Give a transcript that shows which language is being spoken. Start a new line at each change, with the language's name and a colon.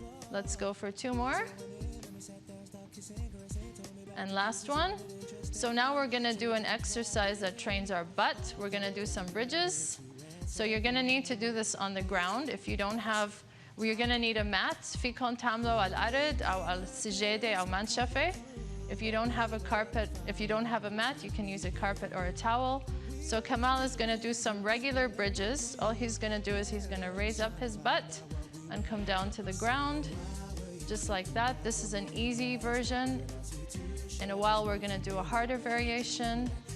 English: Let's go for 2 more. And last one. So now we're going to do an exercise that trains our butt. We're going to do some bridges. So you're going to need to do this on the ground. If you don't have, you're going to need a mat.
Arabic: فيكم تعملوا على الأرض أو على السجادة أو منشفة.
English: If you don't have a carpet, if you don't have a mat, you can use a carpet or a towel. So Kamal is going to do some regular bridges. All he's going to do is he's going to raise up his butt and come down to the ground. just like that. This is an easy version. In a while, we're gonna do a harder variation.